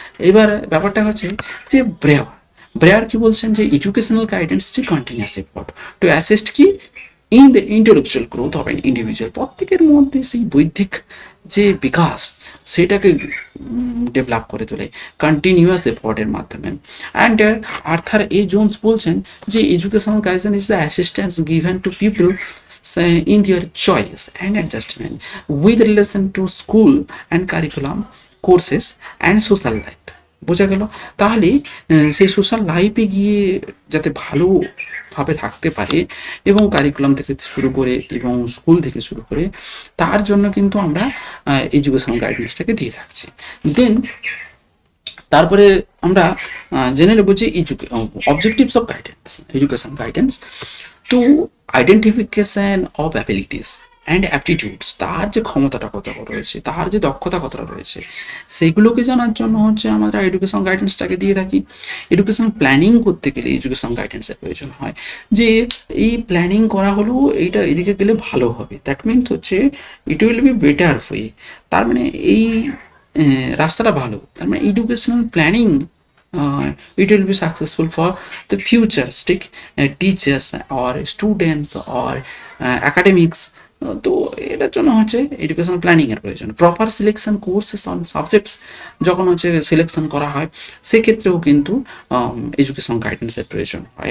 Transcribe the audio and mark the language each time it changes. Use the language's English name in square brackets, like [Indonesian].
[Bangla] এবার ব্যাপারটা হচ্ছে যে ব্রেয়ার কি বলছেন, যে [English] Educational guidance যে continuous effort to assist কি in the intellectual growth of an individual. [Bangla] প্রত্যেকের মধ্যে সেই বৌদ্ধিক যে বিকাশ সেটাকে ডেভেলপ করে তোলে কন্টিনিউয়াস এফোর্টের মাধ্যমে। [English] and Arthur A Jones [Bangla] বলছেন যে [English] Educational guidance is the assistance given to people in their choice and adjustment with relation to school and curriculum courses and social life। [Bangla] বোঝা গেল? তাহলে সেই সোশ্যাল লাইফে গিয়ে যাতে ভালোভাবে থাকতে পারে, এবং কারিকুলাম থেকে শুরু করে এবং স্কুল থেকে শুরু করে, তার জন্য কিন্তু আমরা এডুকেশনাল গাইডেন্সটাকে দিয়ে রাখছি। [English] then [Bangla] তারপরে আমরা জেনে নেব যে [English] Objectives of guidance, education guidance to identification of abilities and aptitudes. [Bangla] তার যে ক্ষমতাটা কতটা রয়েছে, তার যে দক্ষতা কতটা রয়েছে, সেইগুলোকে জানার জন্য হচ্ছে আমরা এডুকেশন গাইডেন্সটাকে দিয়ে থাকি। এডুকেশন প্ল্যানিং করতে গেলে এডুকেশন গাইডেন্সের প্রয়োজন হয়, যে এই প্ল্যানিং করা হলো এইটা এদিকে গেলে ভালো হবে, দ্যাট মিনস হচ্ছে [English] It will be better way. [Bangla] তার মানে এই রাস্তাটা ভালো, তার মানে [English] educational planning it will be successful for the futuristic teachers or students or academics [Bangla] তো এটার জন্য হচ্ছে এডুকেশনাল প্ল্যানিং এর প্রয়োজন। Proper selection courses on subjects যখন হচ্ছে সিলেকশন করা হয়, সেক্ষেত্রেও কিন্তু এডুকেশনাল গাইডেন্সের প্রয়োজন হয়।